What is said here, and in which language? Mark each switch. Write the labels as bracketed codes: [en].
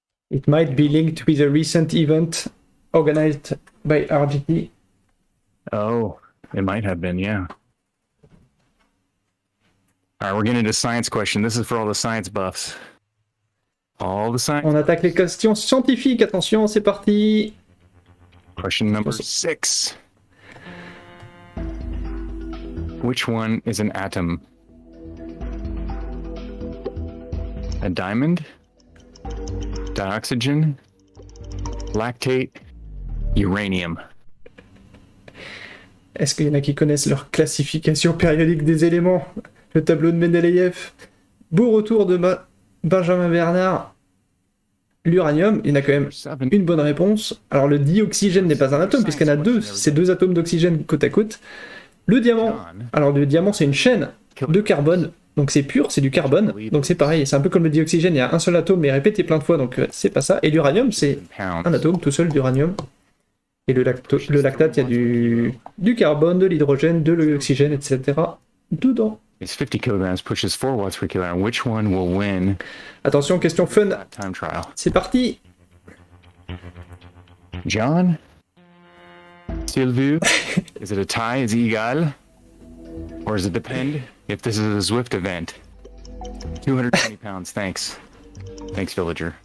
[en] It might be linked with a recent event organized by RGT. Oh, it might have been, yeah. All right, we're getting into science question. This is for all the science buffs. All the science. [fr] On attaque les questions scientifiques. Attention, c'est parti. [en] Question number 6. Which one is an atom? A diamond? Dioxygen? Lactate? Uranium? [fr] Est-ce qu'il y en a qui connaissent leur classification périodique des éléments? Le tableau de Mendeleïev. Beau retour de Benjamin Bernard. L'uranium, il y en a quand même une bonne réponse. Alors le dioxygène n'est pas un atome, puisqu'il y en a 2. C'est 2 atomes d'oxygène côte à côte. Le diamant. Alors le diamant, c'est une chaîne de carbone. Donc c'est pur, c'est du carbone. Donc c'est pareil, c'est un peu comme le dioxygène, il y a un seul atome, mais répété plein de fois, donc c'est pas ça. Et l'uranium, c'est un atome tout seul d'uranium. Et le lactate, il y a du carbone, de l'hydrogène, de l'oxygène, etc. dedans. [en] It's 50 kilograms, pushes 4 watts per kilogram. Which one will win [fr] Attention, question fun. [en] that time trial? [fr] C'est parti. [en] John? Sylvie? Is it a tie? Is it égal? Or does it depend if this is a Zwift event? 220 pounds, thanks. Thanks, villager.